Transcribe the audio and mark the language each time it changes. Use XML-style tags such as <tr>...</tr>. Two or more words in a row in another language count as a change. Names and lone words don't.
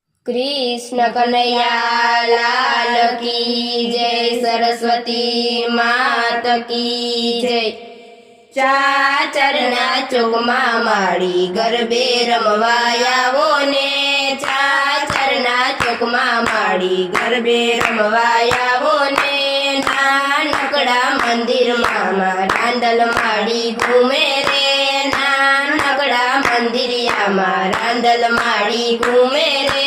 <hi>कृष्ण कन्हैया लाल की जय, सरस्वती मात की जय।</hi> <gu>ચાચરના ચોકમાં માડી ગરબે રમવા આવો ને, ચાચરના ચોકમાં માડી ગરબે રમવા આવો ને। નાનકડા મંદિરમાં રાંદલ માડી ઘૂમે રે, નાનકડા મંદિરિયામાં રાંદલ માડી ઘૂમે રે।</gu>